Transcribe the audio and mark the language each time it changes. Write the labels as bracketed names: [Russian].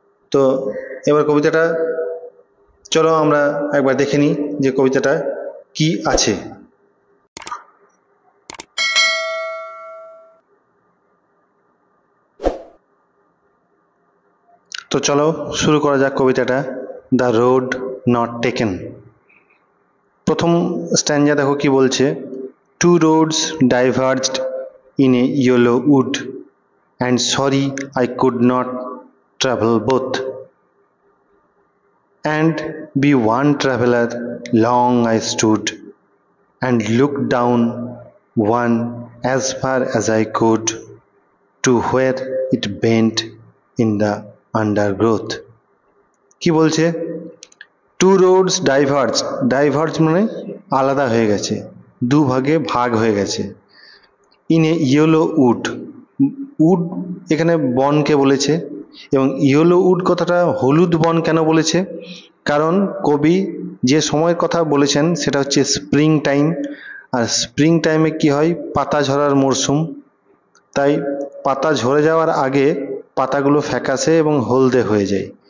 [Bangla] তো এবার কবিতাটা চলো আমরা একবার দেখে নিই যে কবিতাটা কি আছে। তো চলো শুরু করা যাক কবিতাটা, দ্য রোড নট টেকেন। প্রথম স্ট্যাঞ্জা দেখো কি বলছে, [English] Two roads diverged in a yellow wood and sorry I could not travel both and be one traveler long I stood and looked down one as far as I could to where it bent in the undergrowth. [Bangla] কি বলছে, [English] two roads diverge [Bangla] মানে আলাদা হয়ে গেছে, দুভাগে ভাগ হয়ে গেছে। [English] in a yellow wood, [Bangla] would এখানে বনকে বলেছে, এবং ইয়েলো উড কথাটা হলুদ বন কেন বলেছে, কারণ কবি যে সময়ের কথা বলেছেন সেটা হচ্ছে স্প্রিং টাইম, আর স্প্রিং টাইমে কি হয়, পাতা ঝরার মরশুম, তাই পাতা ঝরে যাওয়ার আগে পাতাগুলো ফ্যাকাশে এবং হলদে হয়ে যায়।